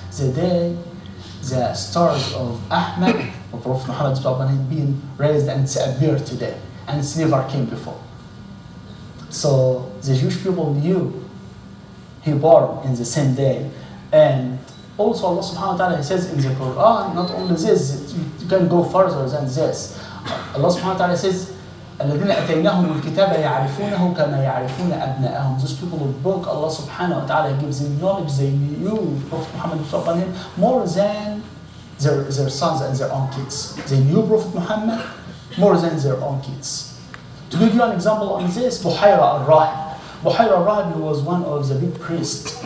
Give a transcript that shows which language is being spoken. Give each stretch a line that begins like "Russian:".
English: The day the stars of Ahmed, or Prophet Muhammad upon him, being raised, and it's appeared today, and it's never came before. So the Jewish people knew he born in the same day. And also Allah subhanahu wa ta'ala says in the Quran, not only this, you can go further than this. Allah subhanahu wa ta'ala says
Arabic: الذين أتيناهم الكتاب يعرفونه كما يعرفون أبناءهم.
English: Those people of book, Allah subhanahu wa ta'ala gives them knowledge. They knew Prophet Muhammad upon him more than their sons and their own kids. They knew Prophet Muhammad more than their own kids. To give you an example on this, Buhayra al-Rahib. Buhayra al-Rahib was one of the big priests.